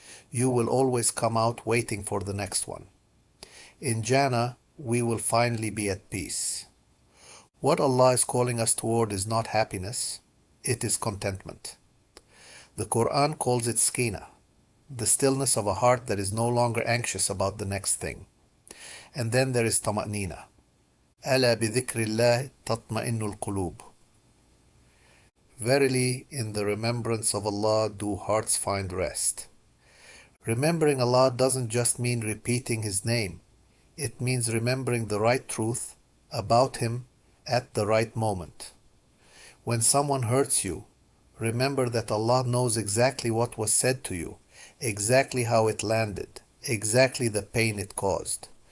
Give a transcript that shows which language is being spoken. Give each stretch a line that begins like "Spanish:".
English: You will always come out waiting for the next one. In Jannah, we will finally be at peace. What Allah is calling us toward is not happiness, it is contentment. The Quran calls it skina, the stillness of a heart that is no longer anxious about the next thing. And then there is tama'nina.
Arabic: ألا بذكر الله تطمئن القلوب.
English: Verily, in the remembrance of Allah do hearts find rest. Remembering Allah doesn't just mean repeating His name. It means remembering the right truth about Him at the right moment. When someone hurts you, remember that Allah knows exactly what was said to you, exactly how it landed, exactly the pain it caused.